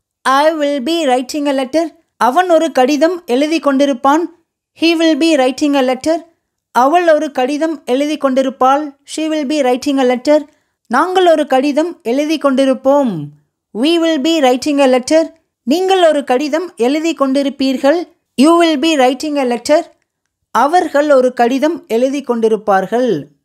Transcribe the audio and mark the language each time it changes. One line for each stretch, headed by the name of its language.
English: I will be writing a letter.
Tamil: அவன் ஒரு கடிதம் எழுதி கொண்டிருப்பான்.
English: He will be writing a letter.
Tamil: அவள் ஒரு கடிதம் எழுதி கொண்டிருப்பாள்.
English: She will be writing a letter.
Tamil: நாங்கள் ஒரு கடிதம் எழுதி கொண்டிருப்போம்.
English: we will be writing a letter.
Tamil: நீங்கள் ஒரு கடிதம் எழுதி கொண்டிருப்பீர்கள்.
English: you will be writing a letter.
Tamil: அவர்கள் ஒரு கடிதம் எழுதி கொண்டிருப்பார்கள்.